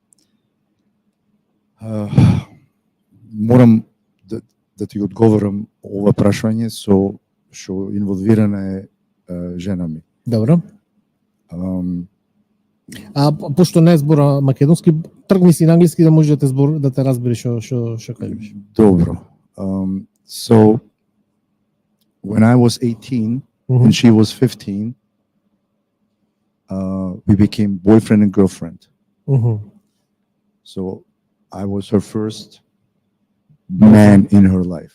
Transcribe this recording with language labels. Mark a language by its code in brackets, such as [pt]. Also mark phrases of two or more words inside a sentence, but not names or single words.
[mk] Морам да ти одговорам ова прашање што инволвирана е жена ми. Добро. Пошто не збора македонски, тргни си на англиски да може да те разбере што кажеш. Добро. [en] So when I was 18 and she was 15, we became boyfriend and girlfriend. So I was her first man in her life.